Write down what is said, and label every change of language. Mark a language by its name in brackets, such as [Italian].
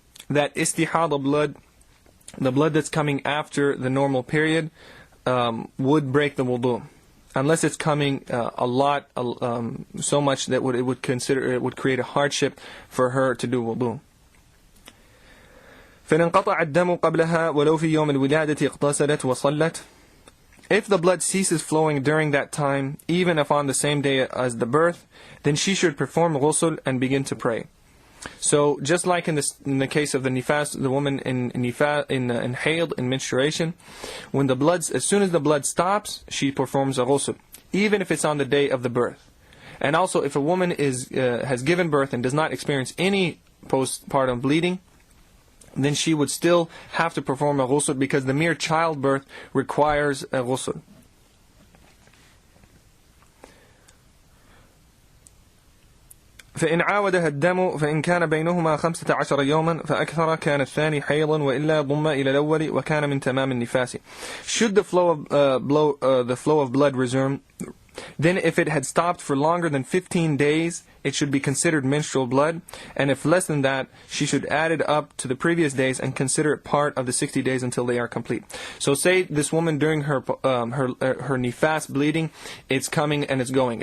[English] that istihada blood, the blood that's coming after the normal period, would break the wudu, unless it's coming a lot, so much that it would create a hardship for her to do wudu. [Arabic] فإن انقطع الدم قبلها ولو في يوم الولادة اغتسلت وصلت. [English] If the blood ceases flowing during that time, even if on the same day as the birth, then she should perform ghusl and begin to pray. So just like in the case of the nifas, the woman in hayd, in menstruation, when as soon as the blood stops, she performs a ghusl, even if it's on the day of the birth. And also, if a woman has given birth and does not experience any postpartum bleeding, then she would still have to perform a ghusl, because the mere childbirth requires a ghusl. [Arabic] فإن عاودها الدم فإن كان بينهما 15 يوما فأكثر كان الثاني حيضا وإلا ضم إلى الأول وكان من تمام النفاس. [English] Should the flow of blood resume, Then if it had stopped for longer than 15 days, it should be considered menstrual blood. And if less than that, she should add it up to the previous days and consider it part of the 60 days until they are complete. So say this woman during her nifas bleeding, it's coming and it's going.